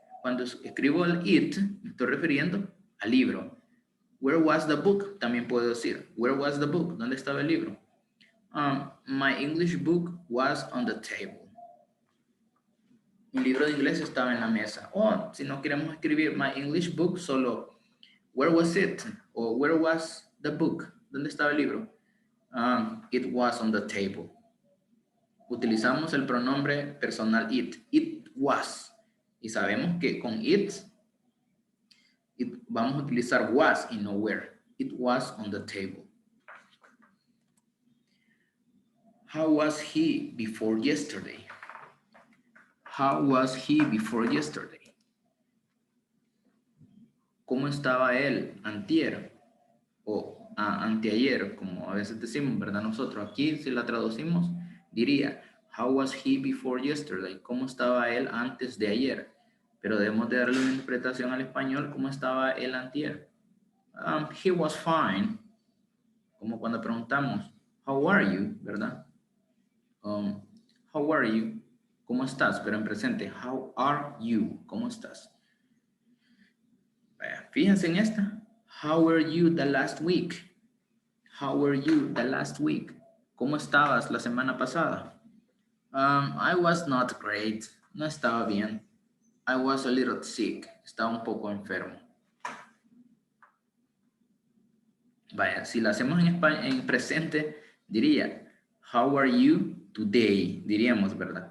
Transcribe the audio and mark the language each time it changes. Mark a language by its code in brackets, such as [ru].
[es] Cuando escribo el it, me estoy refiriendo al libro. [en] Where was the book? [es] También puedo decir, [en] where was the book? [es] ¿Dónde estaba el libro? [en] My English book was on the table. [es] Mi libro de inglés estaba en la mesa. O si no queremos escribir [en] my English book, [es] solo [en] where was it? O where was the book? [es] ¿Dónde estaba el libro? [en] It was on the table. [es] Utilizamos el pronombre personal it. [en] It was. [es] Y sabemos que con it vamos a utilizar was y no were. [en] It was on the table. How was he before yesterday? How was he before yesterday? [es] ¿Cómo estaba él antier? O anteayer, como a veces decimos, ¿verdad? Nosotros aquí, si la traducimos, diría, [en] how was he before yesterday? [es] ¿Cómo estaba él antes de ayer? Pero debemos de darle una interpretación al español, ¿cómo estaba él antier? [en] He was fine. [es] Como cuando preguntamos, [en] how are you? ¿Verdad? How are you? [es] ¿Cómo estás? Pero en presente, [en] how are you? [es] ¿Cómo estás? Vaya, fíjense en esta. [en] How were you the last week? How were you the last week? [es] ¿Cómo estabas la semana pasada? [en] I was not great. [es] No estaba bien. [en] I was a little sick. [es] Estaba un poco enfermo. Vaya, si la hacemos en presente, diría, [en] how are you today? [es] Diríamos, ¿verdad?